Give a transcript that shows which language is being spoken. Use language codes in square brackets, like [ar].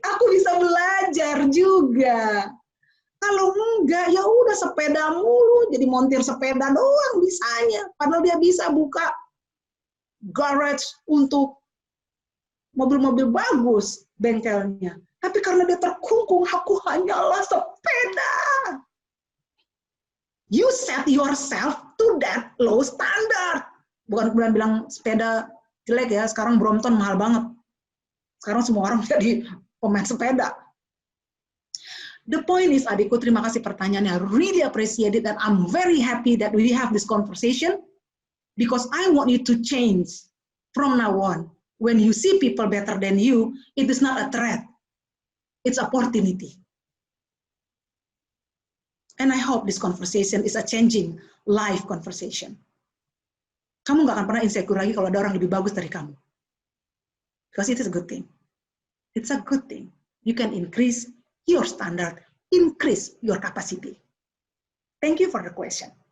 [id] Aku bisa belajar juga. Kalau enggak, ya udah sepeda mulu, jadi montir sepeda doang bisanya. Padahal dia bisa buka garage untuk mobil-mobil bagus bengkelnya. Tapi karena dia terkungkung, aku hanyalah sepeda. [en] You set yourself to that low standard. [id] Bukan kemudian bilang sepeda jelek ya, sekarang Brompton mahal banget. Sekarang semua orang jadi pemain sepeda. [en] The point is, [id] adikku, terima kasih pertanyaannya. [en] I really appreciate it and I'm very happy that we have this conversation because I want you to change from now on. When you see people better than you, it is not a threat. It's opportunity. And I hope this conversation is a changing life conversation. [id] Kamu nggak akan pernah insecure lagi kalau ada orang lebih bagus dari kamu. [en] Because it is a good thing. It's a good thing. You can increase your standard, increase your capacity. Thank you for the question.